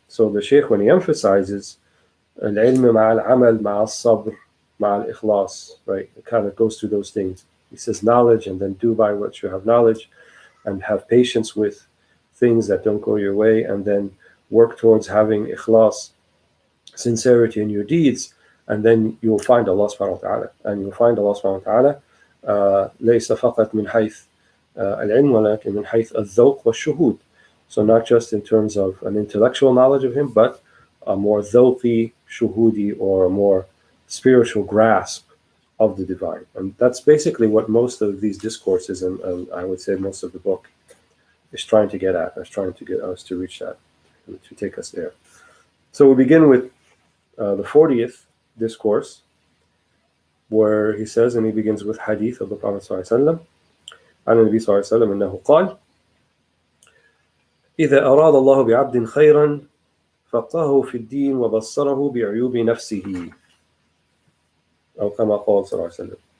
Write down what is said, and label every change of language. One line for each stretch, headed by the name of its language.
English: So the Shaykh, when he emphasizes
Arabic: al-ilm ma'a al-amal ma'a al-sabr ma'a al-ikhlas,
English: right, it kind of goes through those things. He says knowledge, and then do by what you have knowledge, and have patience with things that don't go your way, and then work towards having ikhlas, sincerity in your deeds, and then you'll find Allah subhanahu wa ta'ala. And you'll find Allah subhanahu wa ta'ala
Arabic: ليس فقط من حيث العلم ولكن من حيث الذوق والشهود.
English: So not just in terms of an intellectual knowledge of him, but a more dhawqi, shuhudi, or a more spiritual grasp of the divine. And that's basically what most of these discourses, and I would say most of the book, is trying to get at. Is trying to get us to reach that, and to take us there. So we begin with the 40th discourse, where he says, and he begins with hadith of the Prophet ﷺ,
Arabic: عن النبي صلى الله عليه وسلم أنه قال: إذا أراد الله بعبد خيرا فقهه في الدين وبصره بعيوب نفسه، أو كما قال صلى الله عليه وسلم.